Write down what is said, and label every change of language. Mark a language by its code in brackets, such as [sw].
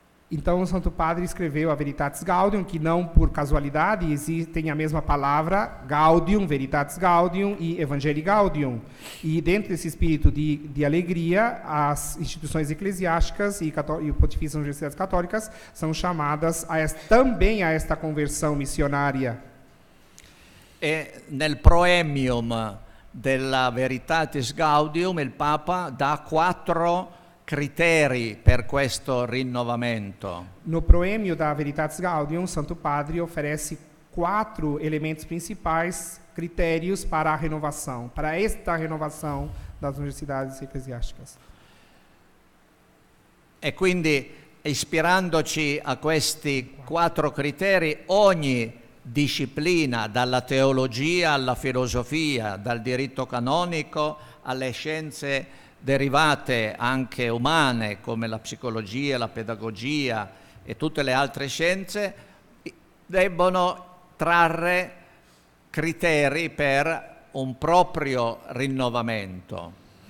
[pt] Então, o Santo Padre escreveu a Veritatis Gaudium, que não por casualidade tem a mesma palavra, Gaudium, Veritatis Gaudium e Evangelii Gaudium. E dentro desse espírito de alegria, as instituições eclesiásticas e o Pontifício das Universidades Católicas são chamadas também a esta conversão missionária. [it] E nel proemium della Veritatis Gaudium il Papa dà 4 criteri per questo rinnovamento. [pt] No proêmio da Veritatis Gaudium, Santo Padre oferece 4 elementos principais, critérios para a renovação, para esta renovação das universidades eclesiásticas. [it] E quindi, ispirandoci a questi 4 criteri, ogni disciplina, dalla teologia alla filosofia, dal diritto canonico alle scienze derivate anche umane come la psicologia, la pedagogia e tutte le altre scienze, debbono trarre criteri per un proprio rinnovamento.